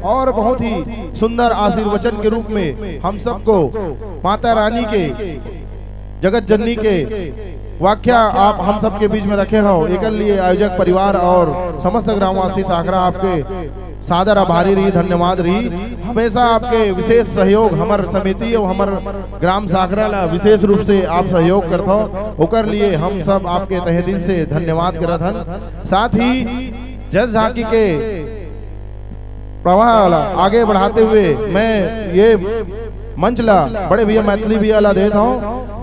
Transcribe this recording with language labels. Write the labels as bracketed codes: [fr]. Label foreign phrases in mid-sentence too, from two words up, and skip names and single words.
[hne] और बहुत ही सुंदर आशीर्वचन के रूप में हम सबको माता रानी के, जगत जननी के वाक्या आप हम सबके बीच में रखे हो, एक लिए आयोजक परिवार और समस्त ग्रामवासी साकरा आपके सादर आभारी रही, धन्यवाद रही। हमेशा आपके विशेष सहयोग हमर समिति और हमर ग्राम साकरा ला विशेष रूप से आप सहयोग करते हो, ओकर लिए हम सब आपके तहे दिल से धन्यवाद करत हन। साथ ही जस झांकी के प्रवाह आगे बढ़ाते हुए मैं ये मंच ला बड़े भैया मैथिली भैया ला देता हूँ।